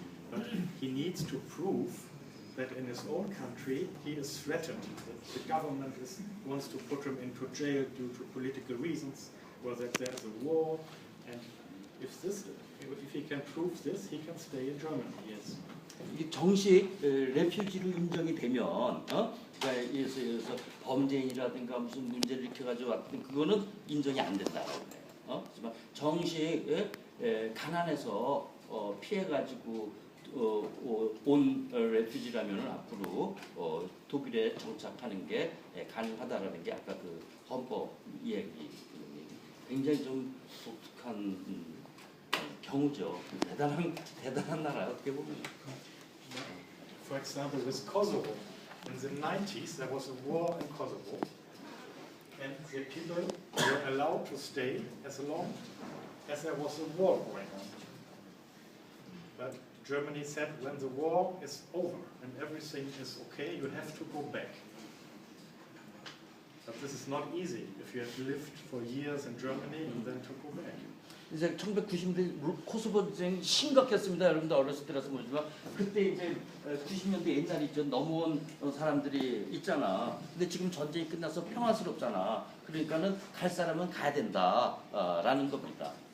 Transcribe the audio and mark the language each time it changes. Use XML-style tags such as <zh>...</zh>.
<en>But he needs to prove that in his own country he is threatened, that the government wants to put him into jail due to political reasons, or that there is a war, and if he can prove this, he can stay in Germany. Yes.</en> <ko>이게 정식 레퓨지로 인정이 되면, 그러니까 예서 범죄인이라든가 무슨 문제를 일으켜가지고 왔든 그거는 인정이 안 된다고 그래요. 하지만 정식 가난해서 피해가지고 온 레퓨지라면 앞으로 독일에 정착하는 게 가능하다라는 게 아까 그 헌법 이야기 굉장히 좀 독특한 경우죠. 대단한 나라 어떻게 보면.</ko> <en>For example, with Kosovo, in the 90s there was a war in Kosovo, and the people were allowed to stay as long as there was a war going on. But Germany said when the war is over and everything is okay, you have to go back. But this is not easy if you have lived for years in Germany and then to go back.</en> <ko>이제 1990년대 코소보 전쟁 심각했습니다. 여러분들 어렸을 때라서 모르지만 그때 이제 90년대 옛날에 이제 넘어온 사람들이 있잖아. 근데 지금 전쟁이 끝나서 평화스럽잖아. 그러니까는 갈 사람은 가야 된다라는 겁니다.</ko>